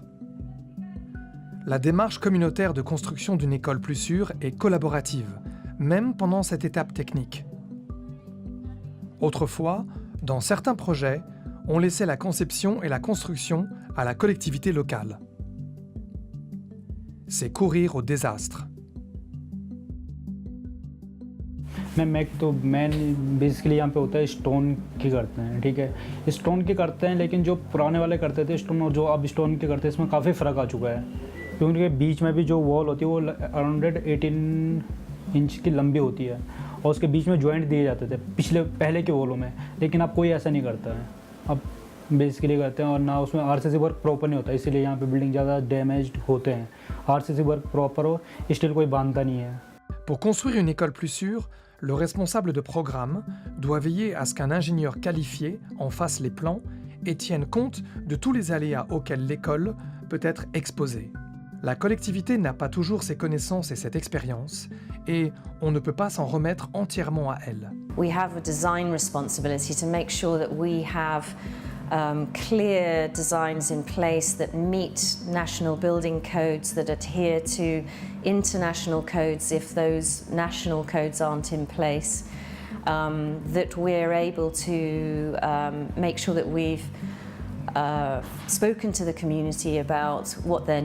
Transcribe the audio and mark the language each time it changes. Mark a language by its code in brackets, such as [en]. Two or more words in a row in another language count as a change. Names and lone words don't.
[fr] La démarche communautaire de construction d'une école plus sûre est collaborative, même pendant cette étape technique. Autrefois, dans certains projets, on laissait la conception et la construction à la collectivité locale. C'est courir au désastre. [hi] मैन बेसिकली यहाँ पे होता है स्टोन की करते हैं, ठीक है। स्टोन की करते हैं, लेकिन जो पुराने वाले करते थे स्टोन और जो अब स्टोन के करते हैं इसमें काफ़ी फ़र्क आ चुका है, क्योंकि उनके बीच में भी जो वॉल होती है वो अराउंड 18 इंच की लंबी होती है और उसके बीच में जॉइंट दिए जाते थे पहले के वॉलों में, लेकिन अब कोई ऐसा नहीं करता है। अब बेसिकली करते हैं और ना उसमें [en] RCC work proper [hi] नहीं होता, इसीलिए यहाँ पे बिल्डिंग ज़्यादा डैमेज्ड होते हैं। [en] RCC work proper [hi] हो, स्टिल कोई बांधता नहीं है। [fr] Pour construire une école plus sûre, le responsable de programme doit veiller à ce qu'un ingénieur qualifié en fasse les plans et tienne compte de tous les aléas auxquels l'école peut être exposée. La collectivité n'a pas toujours ces connaissances et cette expérience, et on ne peut pas s'en remettre entièrement à elle. [en] We have a design responsibility to make sure that we have clear designs in place that meet national building codes, that adhere to international codes if those national codes aren't in place, that we're able to make sure that we've spoken to the community about what their